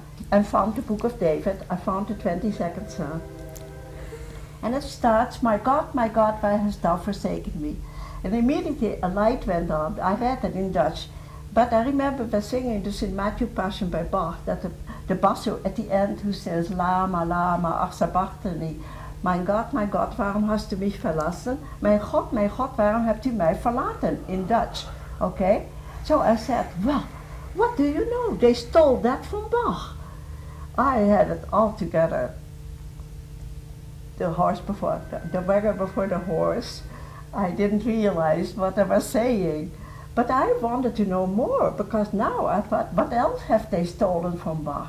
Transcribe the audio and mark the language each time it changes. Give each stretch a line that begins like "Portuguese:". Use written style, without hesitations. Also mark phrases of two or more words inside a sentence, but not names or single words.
English: I found the book of David, I found the 22nd Psalm. And it starts, my God, why hast thou forsaken me? And immediately a light went on. I read it in Dutch. But I remember by singing the St. Matthew Passion by Bach, that the basso at the end who says,
Aramaic: Lama, Lama, ach sabachthani.
German: Mein Gott, waarom hast du mich verlassen?
Dutch: Mein God, waarom hebt u mij verlaten?
English: In Dutch. Okay? So I said, well, what do you know? They stole that from Bach. I had it all together. The horse before, the wagon before the horse. I didn't realize what I was saying. But I wanted to know more, because now I thought, what else have they stolen from Bach?